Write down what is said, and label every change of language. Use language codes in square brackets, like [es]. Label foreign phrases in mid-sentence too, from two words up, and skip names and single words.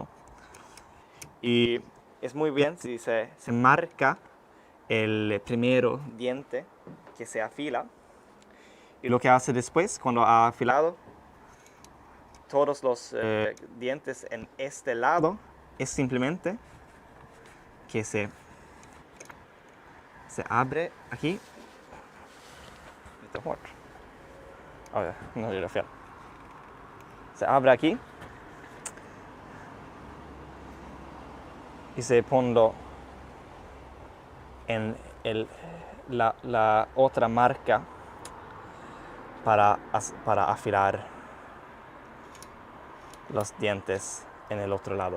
[es] Y es muy bien si se marca el primero diente que se afila. Y lo que hace después, cuando ha afilado todos los dientes en este lado, es simplemente que se abre aquí. [sv] Lite hårt. Ja, nu är det fel. [es] Se abre aquí. Y se pone en la otra marca para afilar los dientes en el otro lado.